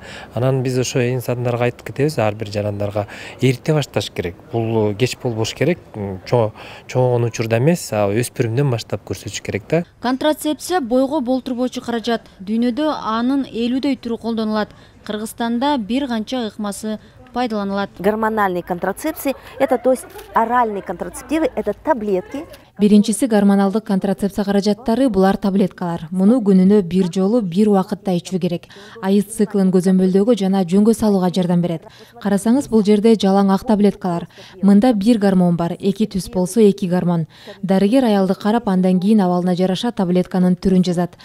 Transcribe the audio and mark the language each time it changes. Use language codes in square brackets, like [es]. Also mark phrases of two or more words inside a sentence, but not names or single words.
[ky] Анан биз ошо инсандарга айтып кетебиз, ар бир жарандарга эрте башташ керек. Бул кеч болбош керек, чоңойгон учурда эмес, өспүрүмдөн баштап көрсөтүш керек да. Контрацепция бойго болтурбоочу каражат. Дүйнөдө анын 50дөй түрү колдонулат. Кыргызстанда бир канча ыкмасы пайдаланылат. [ru] Гормональные контрацепции, это то есть оральные контрацептивы, это таблетки. [ky] Биринчиси гормоналдык контрацепция каражаттары, булар таблеткалар. Муну күнүнө бир жолу бир убакытта ичүү керек. Айыз циклын көзөмөлдөөгө жана жөнгө салууга жардам берет. Карасаңыз, бул жерде жалаң ак таблеткалар. Мында бир гормон бар, 2 түс болсо 2 гормон. Дарыгер аялды карап, андан кийин абалына жараша таблетканын түрүн жазат.